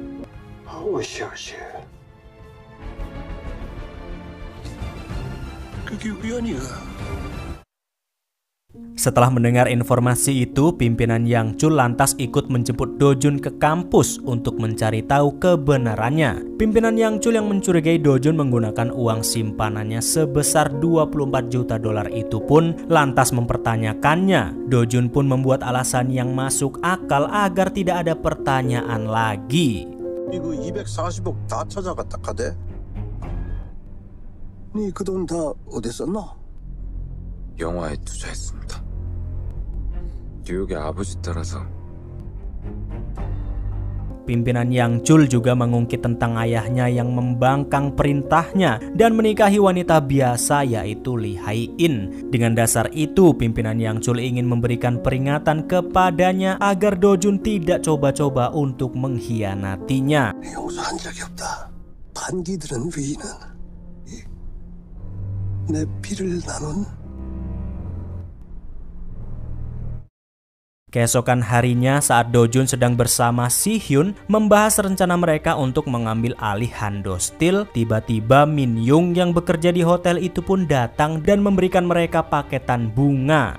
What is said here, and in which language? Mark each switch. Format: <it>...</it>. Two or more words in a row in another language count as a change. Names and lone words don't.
<id>Setelah mendengar informasi itu, pimpinan Yang Chul lantas ikut menjemput Do Jun ke kampus untuk mencari tahu kebenarannya. Pimpinan Yang Chul yang mencurigai Do Jun menggunakan uang simpanannya sebesar 24 juta dolar itu pun lantas mempertanyakannya. Do Jun pun membuat alasan yang masuk akal agar tidak ada pertanyaan lagi.</id> <ko>이거 240억 다 찾아갔다 카대? 네 그 돈 다 어디 썼나? 영화에 투자했습니다. 뉴욕의 아버지 따라서.</ko> <id>Pimpinan Yang Chul juga mengungkit tentang ayahnya yang membangkang perintahnya dan menikahi wanita biasa, yaitu Lee Hae-in. Dengan dasar itu, pimpinan Yang Chul ingin memberikan peringatan kepadanya agar Do Jun tidak coba-coba untuk mengkhianatinya.</id> <ko>용서한 적이 없다. 반기들은 위인은 내 피를 나눈.</ko> <id>Keesokan harinya saat Do Jun sedang bersama Si Hyun membahas rencana mereka untuk mengambil alih Hando Steel, tiba-tiba Min Young yang bekerja di hotel itu pun datang dan memberikan mereka paketan bunga.</id>